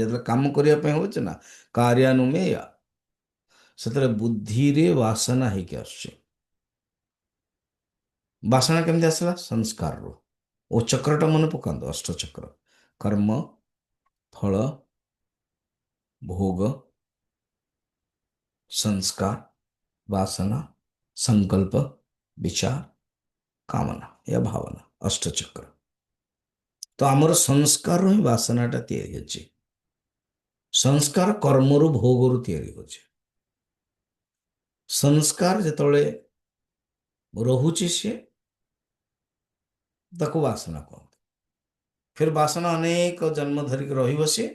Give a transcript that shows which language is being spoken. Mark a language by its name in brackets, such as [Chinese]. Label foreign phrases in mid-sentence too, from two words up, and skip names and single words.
[Odia] ଯେତେବେଳେ କାମ କରିବା ପାଇଁ ହଉଛି ନା, कार्यानुमेय, ସେତେବେଳେ ବୁଦ୍ଧିରେ ବାସନା ହେଇକି ଆସୁଛି। ବାସନା କେମିତି ଆସିଲା? ସଂସ୍କାରରୁ। ଓ ଚକ୍ରଟା ମନେ ପକାନ୍ତୁ, ଅଷ୍ଟଚକ୍ର। କର୍ମ, ଫଳ, ଭୋଗ, [Hindi] संस्कार, वासना, संकल्प, विचार, कामना या भावना, अष्टचक्र। [Odia] ତ ଆମର ସଂସ୍କାର ହିଁ ବାସନାଟା ତିଆରି ହେଉଛି। ସଂସ୍କାର କର୍ମରୁ ଭୋଗରୁ ତିଆରି ହେଉଛି। ସଂସ୍କାର ଯେତେବେଳେ ରହୁଛି ସିଏ, ତାକୁ ବାସନା କହନ୍ତି। ଫେର ବାସନା ଅନେକ ଜନ୍ମ ଧରିକି ରହିବ ସିଏ।